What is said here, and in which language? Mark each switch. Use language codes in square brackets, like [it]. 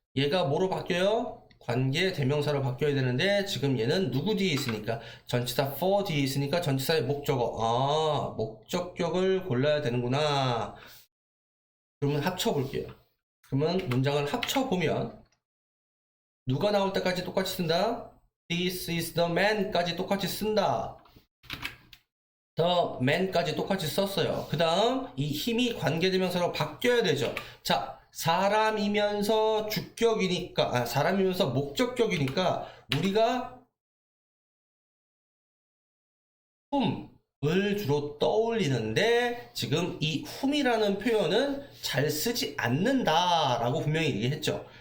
[ko] 얘가 뭐로 바뀌어요? 관계 대명사로 바뀌어야 되는데 지금 얘는 누구 뒤에 있으니까 전치사 for 뒤에 있으니까 전치사의 목적어 목적격을 골라야 되는구나. 그러면 합쳐볼게요. 그러면 문장을 합쳐보면 누가 나올 때까지 똑같이 쓴다. [en] This is the man [ko] 까지 똑같이 쓴다. the man까지 똑같이 썼어요. 그 다음 이 힘이 관계대명사로 바뀌어야 되죠. 자, 사람이면서 주격이니까, 사람이면서 목적격이니까 우리가 whom을 주로 떠올리는데 지금 이 whom이라는 표현은 잘 쓰지 않는다라고 분명히 얘기했죠.